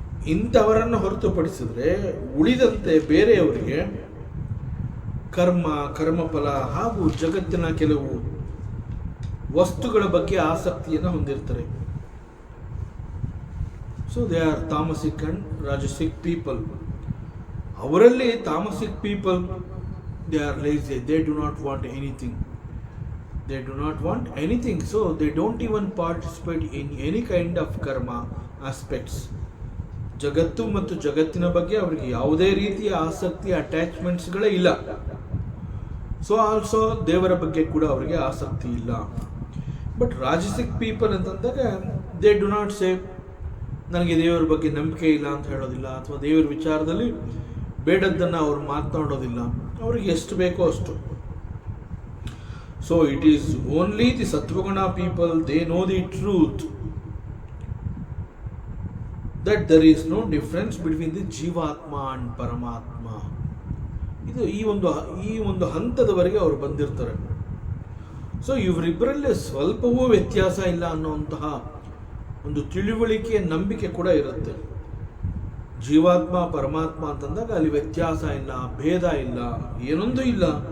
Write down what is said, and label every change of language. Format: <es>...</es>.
<kn>ಇಂಥವರನ್ನು ಹೊರತುಪಡಿಸಿದ್ರೆ ಉಳಿದಂತೆ ಬೇರೆಯವರಿಗೆ ಕರ್ಮ, ಕರ್ಮಫಲ ಹಾಗೂ ಜಗತ್ತಿನ ಕೆಲವು ವಸ್ತುಗಳ ಬಗ್ಗೆ ಆಸಕ್ತಿಯನ್ನು ಹೊಂದಿರ್ತಾರೆ.</kn> <en>So they are tamasic and rajasic people. ಅವರಲ್ಲಿ tamasic people, they are lazy, they do not want anything. They do not want anything, so they don't even participate in any kind of karma aspects.</en> <kn>ಜಗತ್ತು ಮತ್ತು ಜಗತ್ತಿನ ಬಗ್ಗೆ ಅವರಿಗೆ ಯಾವುದೇ ರೀತಿಯ ಆಸಕ್ತಿ, ಅಟ್ಯಾಚ್ಮೆಂಟ್ಸ್ಗಳೇ ಇಲ್ಲ. ಸೊ ಆಲ್ಸೋ ದೇವರ ಬಗ್ಗೆ ಕೂಡ ಅವರಿಗೆ ಆಸಕ್ತಿ ಇಲ್ಲ. ಬಟ್ ರಾಜಸಿಕ್ ಪೀಪಲ್ ಅಂತಂದಾಗ</kn> <en>they do not say</en> <kn>ನನಗೆ ದೇವರ ಬಗ್ಗೆ ನಂಬಿಕೆ ಇಲ್ಲ ಅಂತ ಹೇಳೋದಿಲ್ಲ, ಅಥವಾ ದೇವರ ವಿಚಾರದಲ್ಲಿ ಬೇಡದ್ದನ್ನು ಅವರು ಮಾತನಾಡೋದಿಲ್ಲ. ಅವರಿಗೆ ಎಷ್ಟು ಬೇಕೋ ಅಷ್ಟು.</kn> <en>So it is only the Satvaguna people, they know the truth that there is no difference between the Jivatma and Paramatma.</en> <kn>ಇದು ಈ ಒಂದು ಹಂತದವರೆಗೆ ಅವರು ಬಂದಿರ್ತಾರೆ. ಸೊ ಇವರಿಬ್ಬರಲ್ಲಿ ಸ್ವಲ್ಪವೂ ವ್ಯತ್ಯಾಸ ಇಲ್ಲ ಅನ್ನುವಂತಹ ಒಂದು ತಿಳುವಳಿಕೆ, ನಂಬಿಕೆ ಕೂಡ ಇರುತ್ತೆ. ಜೀವಾತ್ಮ ಪರಮಾತ್ಮ ಅಂತಂದಾಗ ಅಲ್ಲಿ ವ್ಯತ್ಯಾಸ ಇಲ್ಲ, ಭೇದ ಇಲ್ಲ, ಏನೊಂದು ಇಲ್ಲ.</kn>